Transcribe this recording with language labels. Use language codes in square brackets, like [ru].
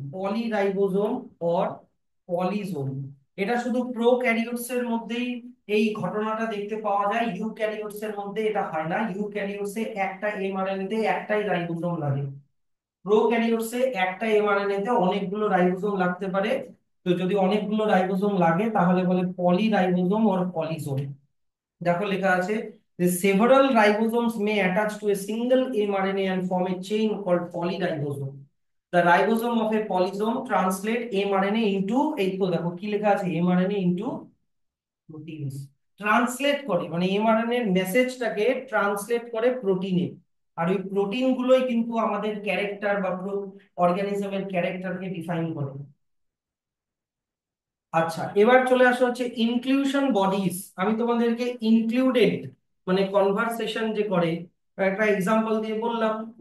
[bn] পলিরাইবোজোম or পলিজোম। এটা শুধু prokaryotes এর মধ্যেই এই ঘটনাটা দেখতে পাওয়া যায়, ইউক্যারিওটস এর মধ্যে এটা হয় না। ইউক্যারিওটস এ একটা এমআরএনএ তে একটাই রাইবোজোম লাগে। প্রোক্যারিওটস এ একটা এমআরএনএ তে অনেকগুলো রাইবোজোম লাগতে পারে। তো যদি অনেকগুলো রাইবোজোম লাগে তাহলে বলে পলিরাইবোজোম অর পলিজোম। দেখো লেখা আছে যে [en] several ribosomes may attach to a single mRNA and form a chain called polyribosome. The ribosome of a polysome translate mRNA into, [bn] এই তো দেখো কি লেখা আছে, [en] mRNA into proteins। [bn] ট্রান্সলেট করে মানে mRNA এর মেসেজটাকে ট্রান্সলেট করে প্রোটিনে। আর ওই প্রোটিন গুলোই কিন্তু আমাদের ক্যারেক্টার বা অর্গানিজমের ক্যারেক্টারকে ডিফাইন করে। আচ্ছা, এবার চলে আসা হচ্ছে ইনক্লুশন বডিজ। আমি তোমাদেরকে ইনক্লুডেড মানে কনভারসেশন যে করে একটা এক্সাম্পল দিয়ে বললাম।